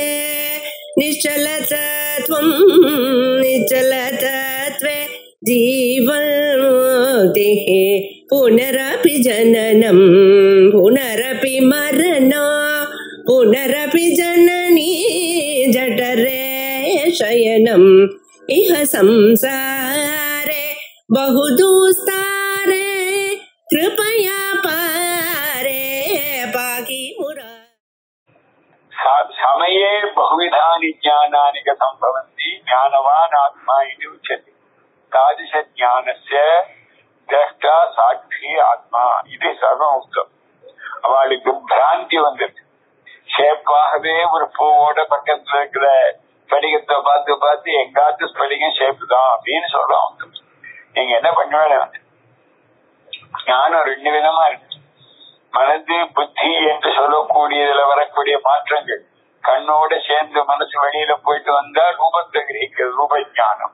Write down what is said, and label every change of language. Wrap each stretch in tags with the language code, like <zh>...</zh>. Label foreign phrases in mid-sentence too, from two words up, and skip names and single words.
<sa>निश्चलतत्वं निश्चलतत्वे जीवन्मुक्तिः पुनरपि जननं पुनरपि मरणं पुनरपि जननी जठरे शयनम् इह संसारे बहुदुस्तारे कृपया पारे पाहि मुरा। समये बहुविधानि ज्ञानानि कथं भवन्ति ज्ञानवान् आत्मा इति उच्यते। तादृश ज्ञानस्य द्रष्टा साक्षी आत्मा इति सर्वम् उक्तम्.</sa> <ta>அவளுக்கு பிராந்தி வந்திருக்கு. ஷேப்பாகவே ஒரு பூவோட பக்கத்துல இருக்கிற ஸ்படிகத்தை பார்த்து பார்த்து எங்காத்து ஸ்படிகம் ஷேப்பு தான் அப்படின்னு சொல்றோம். நீங்க என்ன பண்ணுவேன், ஞானம் ரெண்டு விதமா இருக்கு. மனது புத்தி என்று சொல்லக்கூடியதுல வரக்கூடிய மாற்றங்கள் கண்ணோட சேர்ந்து மனசு வெளியில போயிட்டு வந்தா ரூபத்தை கிரகிக்கிறது ரூப ஞானம்.</ta>